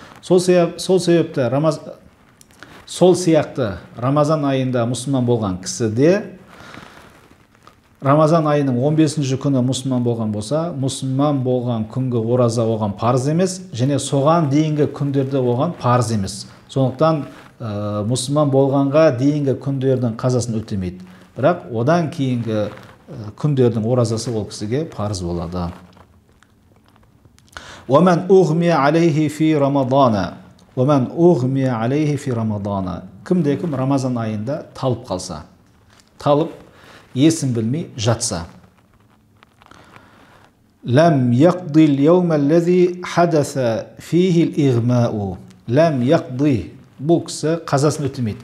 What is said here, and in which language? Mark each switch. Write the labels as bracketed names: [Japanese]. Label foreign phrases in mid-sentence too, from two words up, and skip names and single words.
[Kazakh] Сол сияқты Рамазан айында мұсылман болған кісі де Рамазан айының 15-ші күні мұсылман болған болса, мұсылман болған күнгі ораза оған парыз емес, және соған дейінгі күндерде оған парыз емес. Сондықтан мұсылман болғанға дейінгі күндердің қазасын өтемейді. Бірақ одан кейінгі күндердің оразасы ол кісіге парыз болады. [Arabic] وَمَنْ أُغْمِيَ عَلَيْهِ فِي رَمَضَانَ. [Kazakh] Кімде-кім Рамазан айында талып қалса. Талып есін білмей жатса. [Arabic] لم يقض اليوم الذي حدث فيه الإغماء. لم يقض, [Kazakh] бұл кісі қазасын өтемейді.